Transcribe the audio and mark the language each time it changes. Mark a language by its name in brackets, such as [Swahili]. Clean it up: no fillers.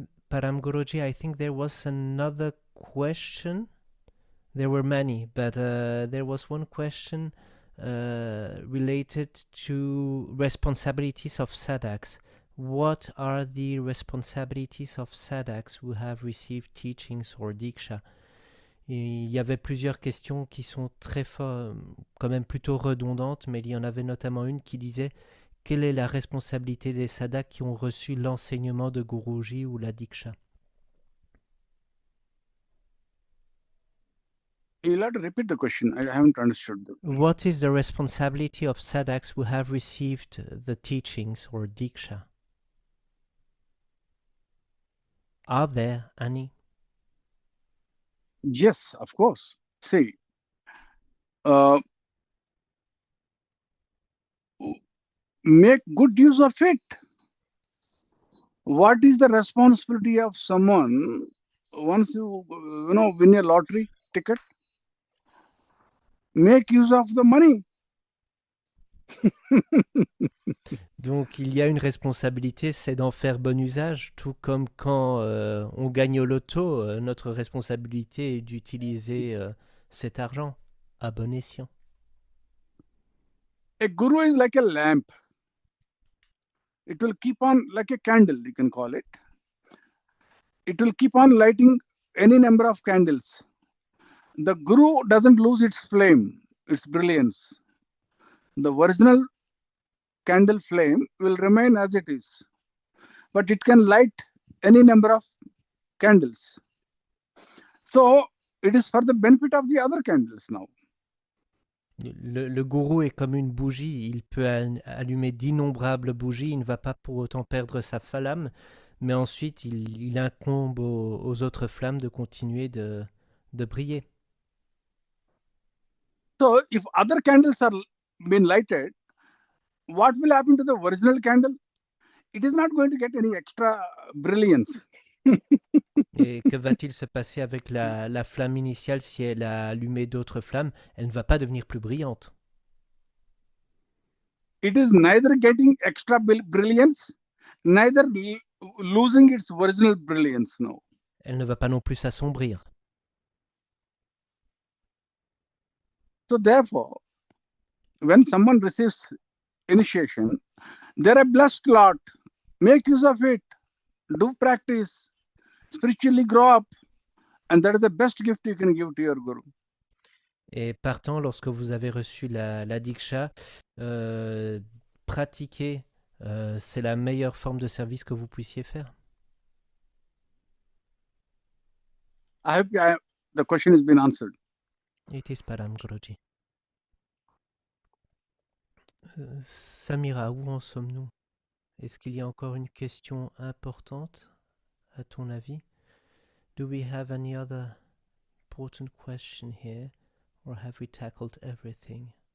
[English] Param Guruji, I think there was another question. There were many, but there was one question related to responsibilities of sadhaks. What are the responsibilities of sadhaks who have received teachings or diksha? [French] Il y avait plusieurs questions qui sont très quand même plutôt redondantes, mais il y en avait notamment une qui disait: quelle est la responsabilité des sadhaks qui ont reçu l'enseignement de Guruji ou la diksha? [English] You'll have to repeat the question. I haven't understood. What is the responsibility of sadhaks who have received the teachings or diksha? Are there any? Yes, of course. See, make good use of it. What is the responsibility of someone once you win a lottery ticket? Make use of the money. [French] Donc il y a une responsabilité, c'est d'en faire bon usage, tout comme quand on gagne au loto, notre responsabilité est d'utiliser cet argent à bon escient. [English] A guru is like a lamp. It will keep on, like a candle, you can call it. It will keep on lighting any number of candles. The guru doesn't lose its flame, its brilliance. The original candle flame will remain as it is, but it can light any number of candles. So it is for the benefit of the other candles now. [French] Le gourou est comme une bougie, il peut allumer d'innombrables bougies, il ne va pas pour autant perdre sa flamme, mais ensuite il incombe aux autres flammes de continuer de briller. [English] So if other candles are being lighted, what will happen to the original candle? It is not going to get any extra brilliance. [French] Et que va-t-il se passer avec la flamme initiale si elle a allumé d'autres flammes? Elle ne va pas devenir plus brillante. [English] It is neither getting extra brilliance, neither losing its original brilliance. No. [French] Elle ne va pas non plus s'assombrir. [English] So therefore, when someone receives initiation, they're a blessed lot. Make use of it. Do practice. Spiritually grow up. And that is the best gift you can give to your guru. [French] Et partant, lorsque vous avez reçu la diksha, pratiquer, c'est la meilleure forme de service que vous puissiez faire. [English] I hope the question has been answered. It is Param Guruji. [French] Samira, où en sommes-nous? Est-ce qu'il y a encore une question importante, à ton avis? [English] Do we have any other important question here, or have we tackled everything?